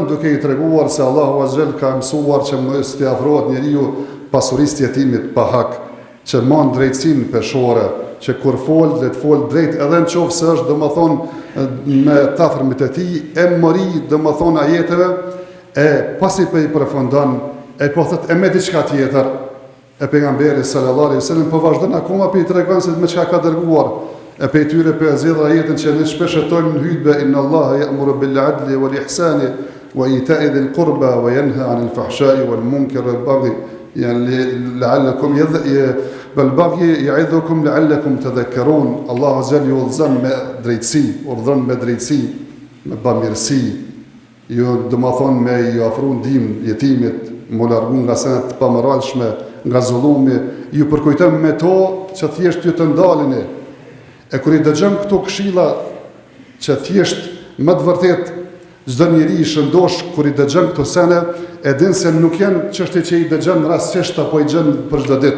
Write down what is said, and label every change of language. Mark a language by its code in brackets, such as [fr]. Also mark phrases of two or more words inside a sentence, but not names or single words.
[sq] duke i treguar se Allahu [ar] عز وجل [sq] ka mësuar që mos t'i afrohet njeriu pasurisë të jetimit pa hak, që mund drejtësinë peshore, që kur fol dhe të fol drejt, edhe nëse është domethënë me tafërmit e tij, e mori domethënë ajeteve, e pasi po i përfundon, e po thotë e me diçka tjetër, e pejgamberi [ar] صلى الله عليه وسلم [sq] po vazhdon akoma pe i tregon se me çka ka dërguar. E pe tyre pe zgjidhur ajetën që ne shpesh hetojmë në hutbë, [ar] إن الله يأمر بالعدل والإحسان وإيتاء ذي القربى وينهى عن الفحشاء والمنكر والبغي يعني لعلكم يعظكم لعلكم تذكرون. [sq] Allahu [ar] عز وجل [sq] me drejtësi, urdhon me drejtësi, me bamirësi, jo domethënë me ju ofru ndihmë jetimit, mu largu nga senet të pamoralshme, nga zullumi, ju përkujton me to që thjesht ju të ndalini. E kur i dëgjëm këto këshilla që thjesht më të vërtet çdo njeri i shëndosh kur i dëgjëm këto sene, e din se nuk janë çështje që i dëgjëm rastësisht apo i gjën për çdo ditë.